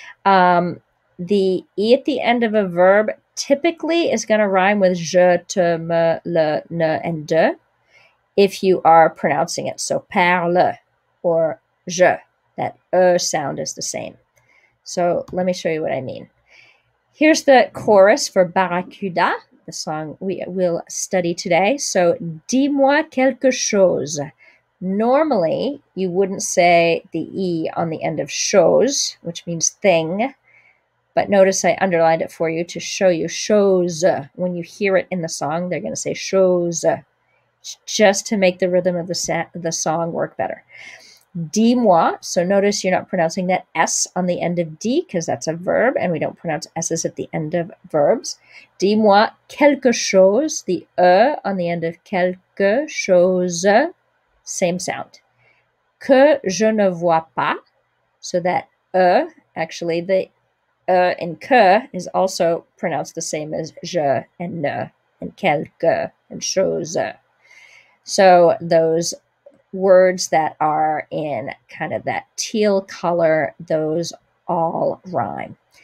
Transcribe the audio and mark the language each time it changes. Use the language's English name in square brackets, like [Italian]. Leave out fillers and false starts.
[English] The E at the end of a verb typically is going to rhyme with je, te, me, le, ne, and de if you are pronouncing it. So parle or je, that sound is the same. So let me show you what I mean. Here's the chorus for Barracuda, the song we will study today. [French] So, dis-moi quelque chose. [English] Normally, you wouldn't say the E on the end of chose, which means thing. But notice I underlined it for you to show you chose. When you hear it in the song, they're going to say chose, just to make the rhythm of the song work better. Dis-moi, so notice you're not pronouncing that S on the end of D because that's a verb and we don't pronounce S's at the end of verbs. [French] Dis-moi quelque chose, [English] the E on the end of quelque chose, same sound. [French] Que je ne vois pas, [English] so that E, actually the E in que is also pronounced the same as je and ne and quelque and chose. So those words that are in kind of that teal color, those all rhyme.